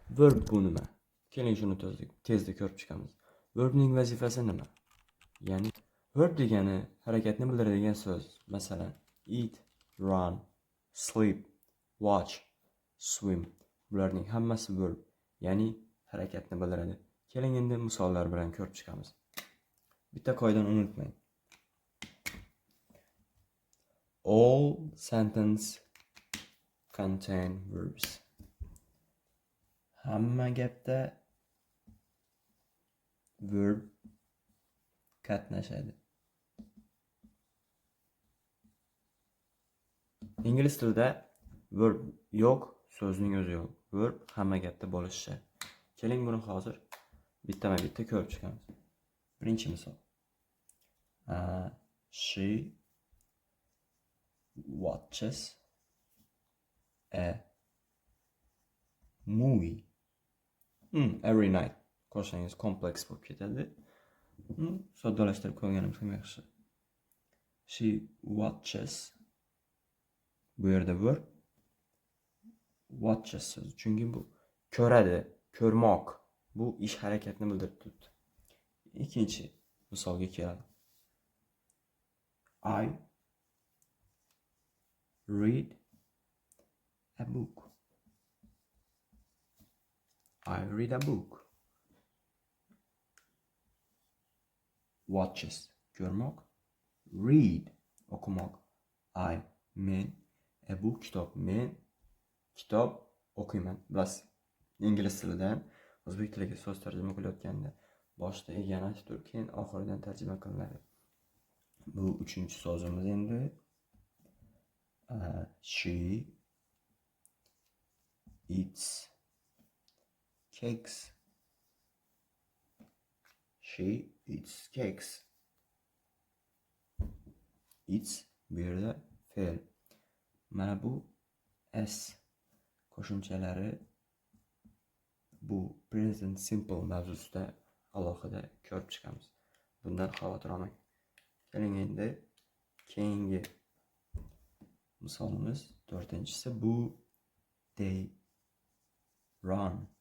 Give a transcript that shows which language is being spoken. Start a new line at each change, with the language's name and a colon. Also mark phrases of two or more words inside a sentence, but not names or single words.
Uzbek: Verb bu nima? Keling shuni tezda ko'rib chiqamiz. Verbning vazifasi nima? Ya'ni verb degani harakatni bildiradigan so'z. Masalan,
English: eat, run, sleep, watch, swim.
Uzbek: Bularning hammasi verb, ya'ni harakatni bildiradi. Keling endi misollar bilan ko'rib chiqamiz. Bitta qoidani unutmang.
English: All sentence contain verbs.
Uzbek: Hamma gapda verb qatnashadi. Ingliz tilida verb yo'q, so'zning o'zi yo'q. Verb hamma gapda bo'lishi shart. Keling buni hozir bittama-bitta ko'rib chiqamiz. Birinchi misol.
English: She watches a movie every night.
Uzbek: Qo'shsangiz kompleks bo'lib ketadi. Soddalashtirib qo'yganimiz ham yaxshi.
English: She watches.
Uzbek: Bu yerda verb watches so'zi. Chunki bu ko'radi, ko'rmoq. Bu ish harakatni bildirib turibdi. Ikkinchi misolga keladi.
English: I read a book. I read a book.
Uzbek: Watches ko'rmoq, read o'qimoq. Men
English: a book
Uzbek: kitob. Men kitob o'qiyman. Bilasiz, ingliz tilidan o'zbek tiliga so'z tarjima qilayotganda boshida egani aytib turib, keyin oxiridan tarjima qilinadi. Bu uchinchi so'zimiz endi.
English: She eats cakes. She eats cakes.
Uzbek: Eats bu yerda fe'l. Mana bu s qo'shimchalari bu
English: present simple
Uzbek: mavzusida alohida ko'rib chiqamiz. Bundan xavotir olmang. Keling endi keyingi misolimiz to'rtinchisi bu
English: they run.